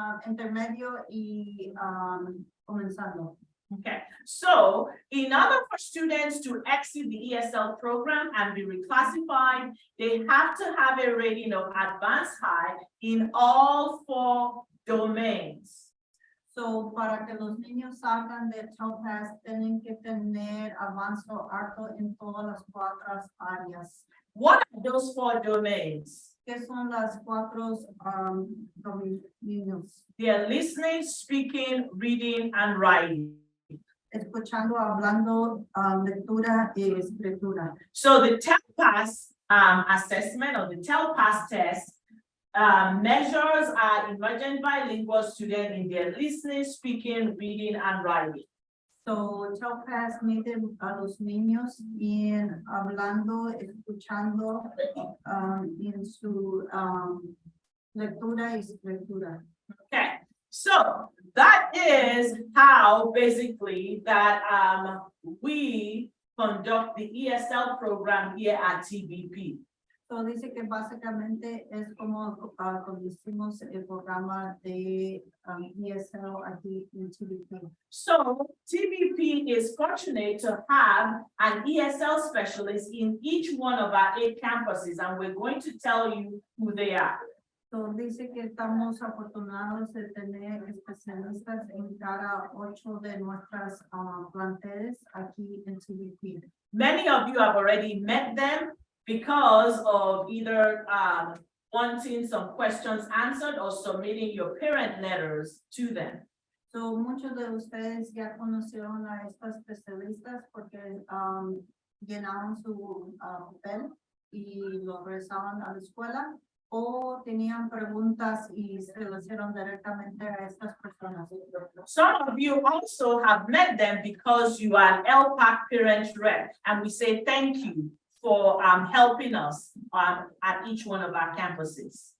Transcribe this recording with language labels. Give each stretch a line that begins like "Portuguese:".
Spanish: intermedio y comenzando.
English: Okay, so in order for students to exit the ESL program and be reclassified, they have to have a rating of advanced high in all 4 domains.
Spanish: So, para que los niños salgan de TELPAS, tienen que tener avanzo alto en todas las 4 áreas.
English: What are those 4 domains?
Spanish: ¿Qué son las 4 dominios?
English: They are listening, speaking, reading, and writing.
Spanish: Escuchando, hablando, lectura y escritura.
English: So the TELPAS assessment or the TELPAS test measures our emergent bilingual student in their listening, speaking, reading, and writing.
Spanish: So Topaz mide a los niños en hablando, escuchando, en su, lectura y escritura.
English: Okay, so that is how basically that we conduct the ESL program here at TBP.
Spanish: So dice que básicamente es como conducimos el programa de ESL aquí en TBP.
English: So TBP is fortunate to have an ESL specialist in each one of our 8 campuses, and we're going to tell you who they are.
Spanish: So dice que estamos afortunados de tener especialistas en cada 8 de nuestras planteles aquí en TBP.
English: Many of you have already met them because of either wanting some questions answered or submitting your parent letters to them.
Spanish: So muchos de ustedes ya conocieron a estas especialistas porque llenaron su papel y lo regresaban a la escuela o tenían preguntas y se lo hicieron directamente a estas personas.
English: Some of you also have met them because you are an LPAC parent rep, and we say thank you for helping us at each one of our campuses.